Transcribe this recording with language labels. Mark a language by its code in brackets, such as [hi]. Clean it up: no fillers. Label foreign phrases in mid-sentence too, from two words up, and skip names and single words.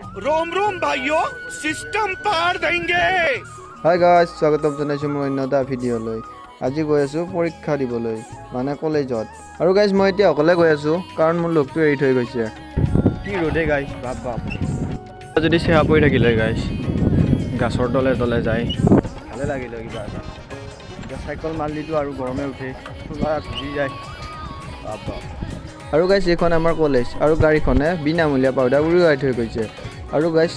[en] रोम रोम भाइयों सिस्टम पार देंगे। hi guys [as] স্বাগতম জনাইছো মোৰ অন্যটা ভিডিঅ'লৈ আজি গৈ আছো পৰীক্ষা দিবলৈ মানে কলেজত আৰু গাইস মই এতিয়া অকলে গৈ আছো কাৰণ মোৰ লগটো এৰি থৈ গৈছে কি ৰ'দে গাইস বাপ বাপ যদি চেহা পৰি থাকিলে গাইস গাছৰ তলে তলে যায় ভালে লাগিলে কিবা এটা সাইকেল মাৰলিটো আৰু গৰমে উঠে পুৰা ভিজি যায় বাপ বাপ আৰু গাইস এইখন আমাৰ কলেজ আৰু গাড়ীখনে বিনামূলীয়া পাউডাৰ উৰুৱাই থৈ গৈছে আৰু গাইস